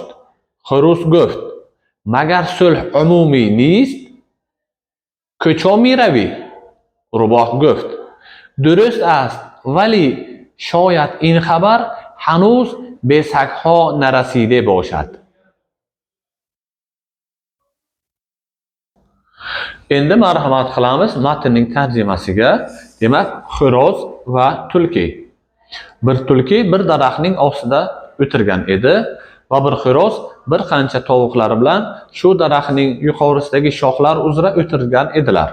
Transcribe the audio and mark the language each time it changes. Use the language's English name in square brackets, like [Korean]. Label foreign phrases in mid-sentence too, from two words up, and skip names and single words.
[Persian] خروس گفت: مگر صلح عمومی نیست؟ کجا می روی؟ روباه گفت: درست است، ولی شاید این خبر هنوز به سگها نرسیده باشد. [Uzbek] Endi marhamat qilamiz matnning tarjimasiga. Demak, xo'roz va tulki. Bir tulki bir daraxtning ostida o'tirgan edi va bir xo'roz bir qancha tovuqlari bilan shu daraxtning yuqorisidagi shoxlar uzra o'tirgan edilar.